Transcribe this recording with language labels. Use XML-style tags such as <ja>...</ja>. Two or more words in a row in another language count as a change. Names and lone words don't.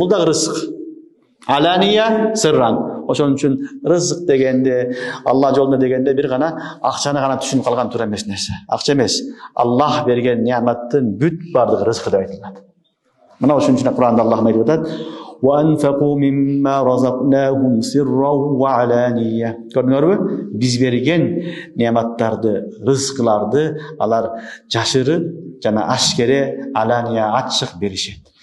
<ky>Бул дагы рызык.</ky> <ar>علانية سرا.</ar> <ky>Ошон үчүн рызык дегенде, Алла жолунда дегенде бир гана акчаны гана түшүнүп калган туура эмес нерсе. Акча эмес. Аллах берген нематтын бүт бардыгы рызык деп айтылат. Мына ошон үчүн Куранда Аллах айтып атат:</ky> <ar>"وأنفقوا مما رزقناهم سرا وعلانية."</ar> <ky>Көрдүңөрбү? Биз берген нематтарды, рызыкларды алар жашырын жана ашкере, алания ачык беришет.</ky>